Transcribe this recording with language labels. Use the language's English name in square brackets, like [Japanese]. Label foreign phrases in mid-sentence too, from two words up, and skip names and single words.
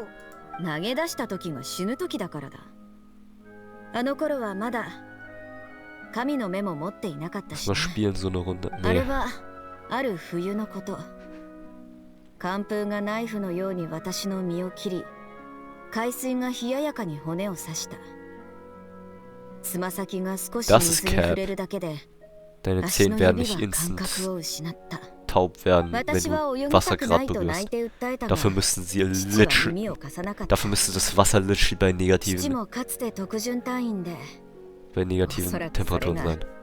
[Japanese] 投げ出した時が死ぬ時だからだ。あの頃はまだ神の目も持っていなかったし、あれはある冬のこと。寒風がナイフのように私の身を切り、海水が冷ややかに骨を刺した。 [German] Das ist Cap. Deine Zehen werden nicht instant taub werden, wenn du Wasser gerade berührst. Dafür müssen das Wasser literally bei negativen Temperaturen sein.